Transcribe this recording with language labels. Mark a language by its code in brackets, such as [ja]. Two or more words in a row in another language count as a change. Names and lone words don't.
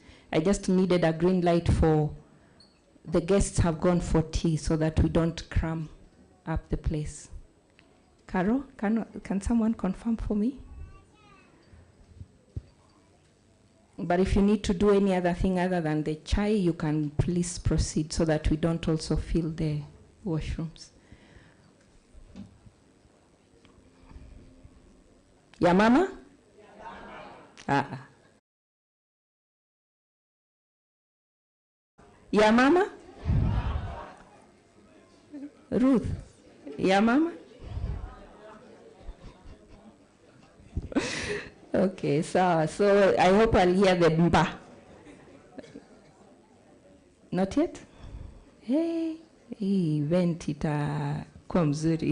[en] I just needed a green light for the guests have gone for tea so that we don't cram up the place. Carol, can someone confirm for me? But if you need to do any other thing other than the chai, you can please proceed so that we don't also fill the washrooms. [sw] Ya mama? Ya mama? Ruth? Ya mama? [en] Okay, so I hope I'll hear the mba. Not yet? Hey, [sw] event itakuwa mzuri.